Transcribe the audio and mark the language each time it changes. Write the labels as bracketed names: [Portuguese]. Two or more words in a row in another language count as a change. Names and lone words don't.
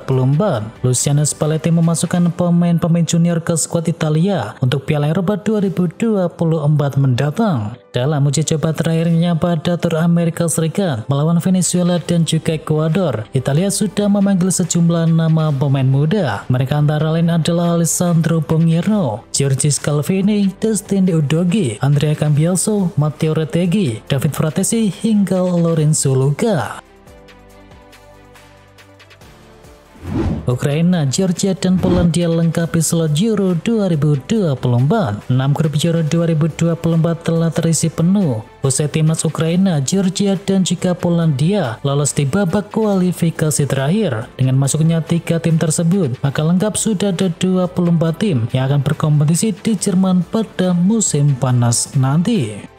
[Indonesian] Luciano Spalletti memasukkan pemain-pemain junior ke skuad Italia untuk Piala Eropa 2024 mendatang. Dalam uji coba terakhirnya pada Tur Amerika Serikat melawan Venezuela dan juga Ekuador, Italia sudah memanggil sejumlah nama pemain muda. Mereka antara lain adalah Alessandro Bongiorno, Giorgio Scalvini, Dustin Udogie, Andrea Cambiaso, Matteo Retegui, David Fratesi, hingga Lorenzo Luca. Ukraina, Georgia, dan Polandia lengkapi slot Euro 2024. 6 grup Euro 2024 telah terisi penuh. Usai timnas Ukraina, Georgia, dan juga Polandia lolos di babak kualifikasi terakhir. Dengan masuknya 3 tim tersebut, maka lengkap sudah ada 24 tim yang akan berkompetisi di Jerman pada musim panas nanti.